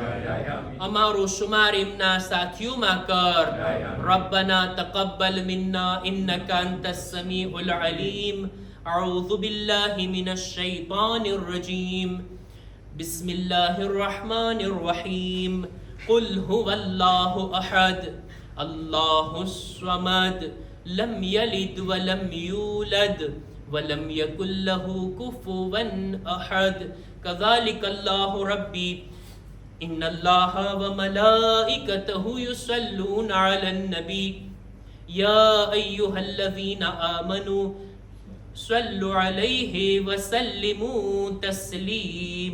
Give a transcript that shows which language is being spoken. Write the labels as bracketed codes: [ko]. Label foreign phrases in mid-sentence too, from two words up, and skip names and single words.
[gu] અમારો શુમાર એમના સાથીઓમાં કર. [ar] ربنا تقبل منا إنك أنت السميع العليم. أعوذ بالله من الشيطان الرجيم. بسم الله الرحمن الرحيم. قل هو الله أحد الله الصمد لم يلد ولم يولد ولم يكن له كفوا أحد كذلك الله ربي إن الله وملائكته يصلون على النبي يا أيها الذين آمنوا صلوا عليه وسلموا تسليما.